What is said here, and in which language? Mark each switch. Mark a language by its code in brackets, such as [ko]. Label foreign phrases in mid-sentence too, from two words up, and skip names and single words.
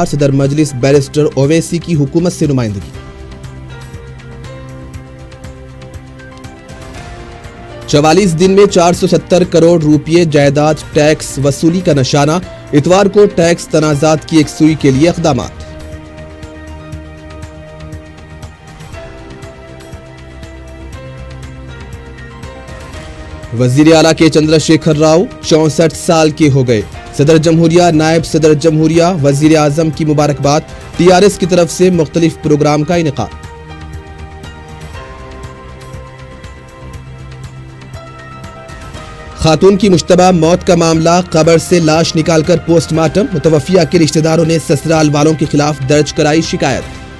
[ur] صدر مجلس بیرسٹر اویسی کی حکومت سے نمائندگی۔ 44 دن میں 470 کروڑ روپے جائیداد ٹیکس وصولی کا نشانہ۔ اتوار کو ٹیکس تنازعات کی یکسوئی کے لیے اقدامات۔ وزیر اعلیٰ کے چندر شیکھر راؤ 64 سال کے ہو گئے۔ صدر جمہوریہ، نائب صدر جمہوریہ، وزیر اعظم کی مبارکباد۔ TRS کی طرف سے مختلف پروگرام کا انعقاد۔ خاتون کی مشتبہ موت کا معاملہ، قبر سے لاش نکال کر پوسٹ مارٹم۔ متوفیہ کے رشتہ داروں نے سسرال والوں کے خلاف درج کرائی شکایت۔